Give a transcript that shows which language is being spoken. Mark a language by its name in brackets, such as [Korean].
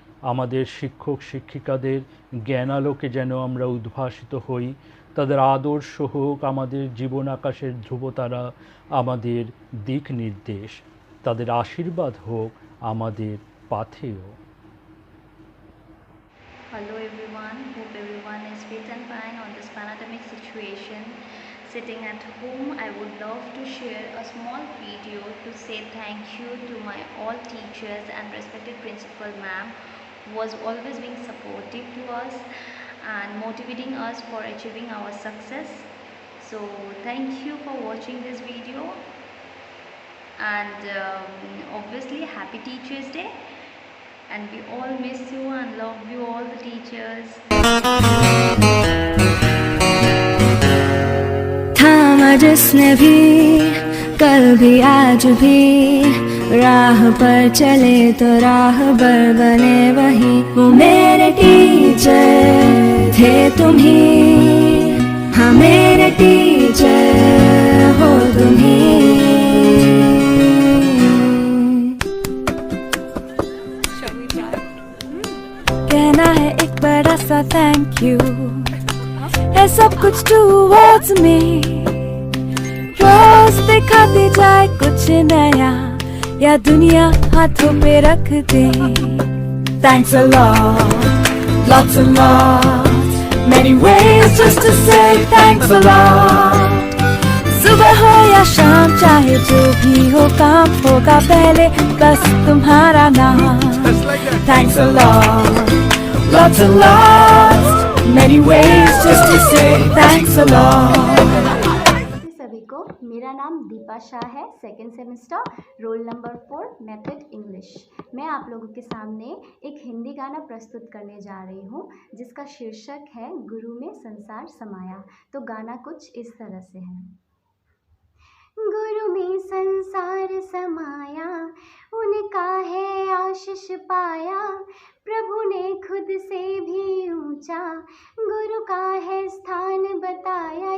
[Bangla] আমাদের শিক্ষক শিক্ষিকাদের জ্ঞানালোকে যেন আমরা উদ্ভাসিত হই, তাদের আদর্শ হোক আমাদের জীবন আকাশের ধ্রুবতারা, আমাদের দিক নির্দেশ, তাদের আশীর্বাদ হোক আমাদের পাথেয়। [English] Hello everyone, hope everyone is fit and fine on this pandemic situation. Sitting at home, I would love to share a small video to say thank you to my all teachers and respected principal ma'am who was always being supportive to us and motivating us for achieving our success. So thank you for watching this video and obviously happy Teachers Day. And we all miss you and love you all the teachers. [Hindi] थामा जिसने भी कल भी आज भी राह पर चले तो राह पर बने वही। वो मेरे टीचर थे तुम ही, हाँ मेरे टीचर हो तुम ही। कहना है एक बड़ा सा थैंक यू है सब कुछ टूवर्ड्स में। रोज दिखाते जाए कुछ नया या दुनिया हाथों पे रख दे। [English] Thanks a lot, lots and lots, many ways just to say thanks a lot. [Hindi] सुबह हो या शाम चाहे जो भी हो काम होगा पहले बस तुम्हारा नाम। [English] Thanks a lot, lots and lots, many ways just to say thanks a lot. [Hindi] सभी को मेरा नाम दीपा शाह है, second semester, roll number 4, method English. मैं आप लोगों के सामने एक हिंदी गाना प्रस्तुत करने जा रही हूँ जिसका शीर्षक है गुरु में संसार समाया। तो गाना कुछ इस तरह से है। गुरु में संसार समाया, उनका है आशीष पाया, प्रभु ने खुद से भी ऊंचा गुरु का है स्थान बताया।